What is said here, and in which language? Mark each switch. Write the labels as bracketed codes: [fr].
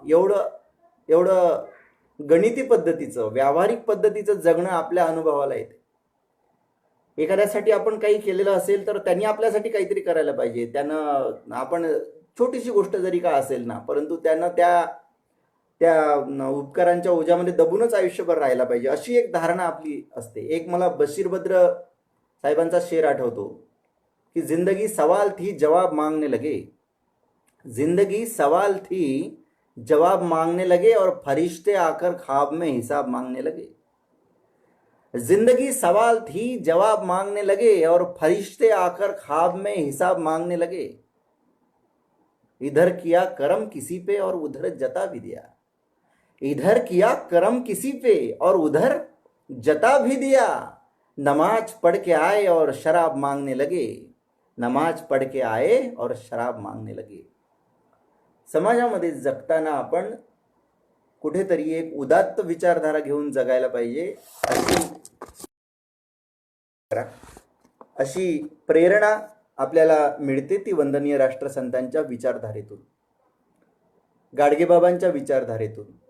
[mr] एवढं एवढं गणिती पद्धतीचं व्यावहारिक पद्धतीचं जगणं आपल्या अनुभवाला येते. एखाद्यासाठी आपण काही केलेलं असेल तर त्यांनी आपल्यासाठी काहीतरी करायला पाहिजे. त्यानं आपण छोटीशी गोष्ट जरी का असेल ना, परंतु त्यानं त्या त्या उपकारांच्या ओझ्यामध्ये दबूनच आयुष्यभर राहायला पाहिजे, अशी एक धारणा आपली असते. एक मला बशीर बद्र साहेबांचा शेर आठवतो कि [hi] जिंदगी सवाल थी जवाब मांगने लगे, जिंदगी सवाल थी जवाब मांगने लगे और फरिश्ते आकर ख्वाब में हिसाब मांगने लगे. जिंदगी सवाल थी जवाब मांगने लगे और फरिश्ते आकर ख्वाब में हिसाब मांगने लगे. इधर किया करम किसी पे और उधर जता भी दिया, इधर किया करम किसी पे और उधर जता भी दिया. नमाज पढ़ के आए और शराब मांगने लगे, नमाज पढ़ के आए और शराब मांगने लगे. [mr] समाजामध्ये जगताना आपण कुठेतरी एक उदात्त विचारधारा घेऊन जगायला पाहिजे, अशी प्रेरणा आपल्याला मिळते. ती वंदनीय राष्ट्रसंतांच्या विचारधारेतून, गाडगेबाबांच्या विचारधारेतून.